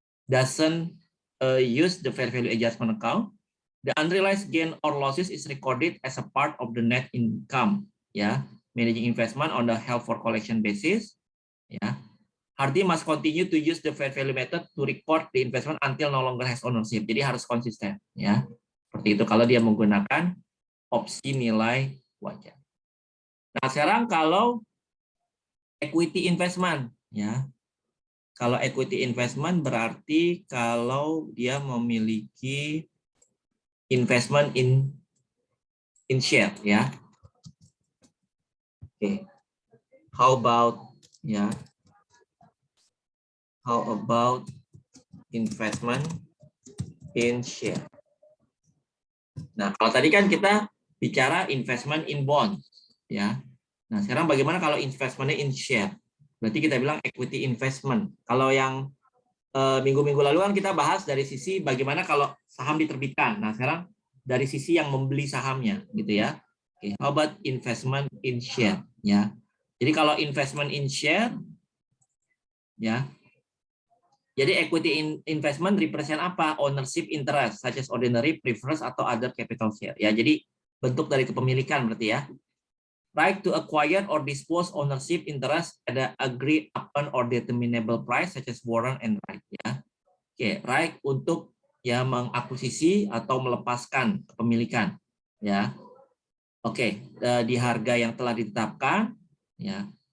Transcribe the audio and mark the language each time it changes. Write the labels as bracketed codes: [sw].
[en] Doesn't use the fair value adjustment account. The unrealized gain or losses is recorded as a part of the net income. Ya, managing investment on the held for collection basis. Ya. Hardy must continue to use the fair value method to record the investment until no longer has ownership. [id] Jadi harus konsisten, ya. Seperti itu kalau dia menggunakan opsi nilai wajar. Nah, sekarang kalau equity investment, ya. Kalau equity investment berarti kalau dia memiliki investment in share, ya. [en] Oke. How about ya? How about investment in share? [id] Nah, kalau tadi kan kita bicara investment in bond, ya. Nah, sekarang bagaimana kalau investmentnya [en] in share? [id] Berarti kita bilang equity investment. Kalau yang minggu-minggu lalu kan kita bahas dari sisi bagaimana kalau saham diterbitkan. Nah, sekarang dari sisi yang membeli sahamnya, gitu ya. [en] Oke, how about investment in share? Ya. [id] Jadi kalau [en] investment in share, ya. Jadi equity investment represent apa? Ownership interest, such as ordinary, preference, atau other capital share. [id] Ya, jadi bentuk dari kepemilikan berarti ya. [en] Right to acquire or dispose ownership interest at the agreed upon or determinable price, such as warrant and right. [id] Ya, oke, right untuk ya mengakuisisi atau melepaskan kepemilikan. Ya, oke, di harga yang telah ditetapkan. Ya,